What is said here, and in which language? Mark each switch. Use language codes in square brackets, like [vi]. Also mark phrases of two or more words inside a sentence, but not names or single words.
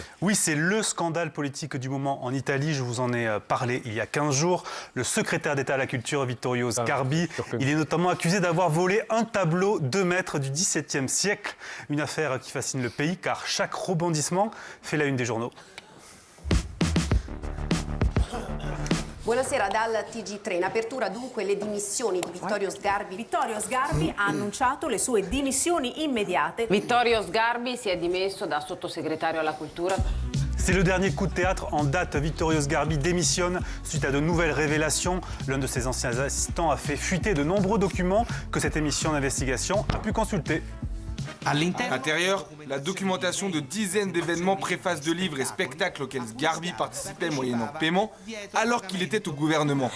[fr] Oui, c'est le scandale politique du moment en Italie. Je vous en ai parlé il y a 15 jours. Le secrétaire d'État à la culture, Vittorio Sgarbi, il est notamment accusé d'avoir volé un tableau 2 mètres du XVIIe siècle. Une affaire qui fascine le pays car chaque rebondissement fait la une des journaux. [it] Buonasera dal TG3. In apertura dunque le dimissioni di Vittorio Sgarbi. Vittorio Sgarbi ha annunciato le sue dimissioni immediate. Vittorio Sgarbi si è dimesso da sottosegretario alla cultura. [fr] C'est le dernier coup de théâtre en date. Vittorio Sgarbi démissionne suite à de nouvelles révélations. L'un de ses anciens assistants a fait fuiter de nombreux documents que cette émission d'investigation a pu consulter. À l'intérieur, la documentation de dizaines d'événements, préfaces de livres et spectacles auxquels Sgarbi participait moyennant paiement, alors qu'il était au gouvernement.